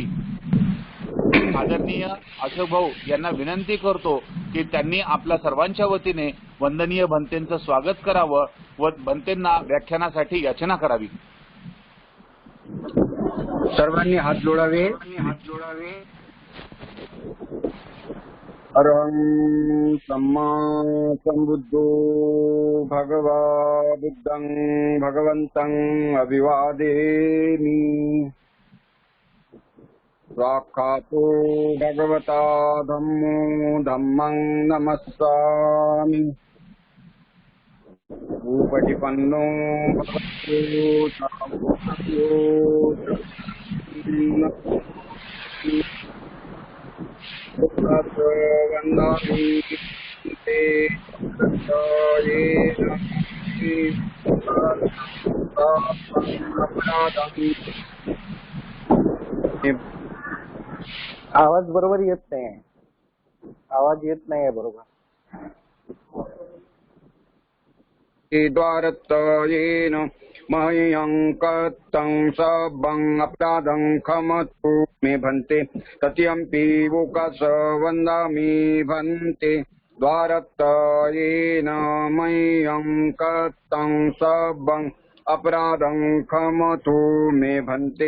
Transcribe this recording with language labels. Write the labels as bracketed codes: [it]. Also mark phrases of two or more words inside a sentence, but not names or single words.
[mr] आदरणीय अशोक भाऊ यांना विनंती करतो की त्यांनी आपल्या सर्वांच्या वतीने वंदनीय बनतेंचं स्वागत करावं व बनतेंना व्याख्यानासाठी याचना करावी. सर्वांनी हात जोडावे. [pi] अरहं सम्मा संबुद्धो भगवा बुद्धं भगवन्तं अभिवादेमि. साक्षातो भगवता धम्मो धम्मं नमस्सामि. उपटिपन्नो भगवतो वन्दामि ते [mr] आवाज बरोबर येत नाही. आवाज येत नाही बरोबर. [pi] द्वारत्तयेन मह्यंकतं सबं अपराधं क्षमतु मे भन्ते. तत्यंपि वोकास वन्दामि भन्ते. द्वारत्तयेन मह्यंकतं सबं अपराधं क्षमतु मे भन्ते.